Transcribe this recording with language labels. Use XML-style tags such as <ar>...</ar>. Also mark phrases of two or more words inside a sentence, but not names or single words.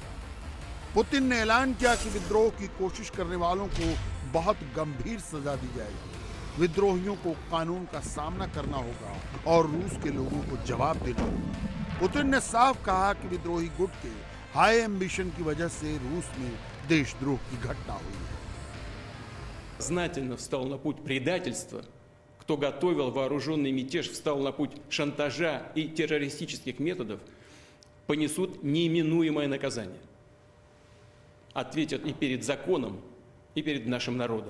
<hi>पुतिन ने ऐलान किया कि विद्रोह की कोशिश करने वालों को बहुत गंभीर सजा दी जाएगी। विद्रोहियों को कानून का सामना करना होगा और रूस के लोगों को जवाब देना होगा। पुतिन ने साफ कहा कि विद्रोही गुट के</hi> <en>high ambition</en> <hi>की वजह से रूस में देशद्रोह की घटना हुई है।</hi> <ru>Сознательно встал на путь предательства, кто готовил вооруженный мятеж, встал на путь шантажа и террористических методов, понесут неименуемое наказание. Ответят и перед законом, и перед нашим народом.</ru>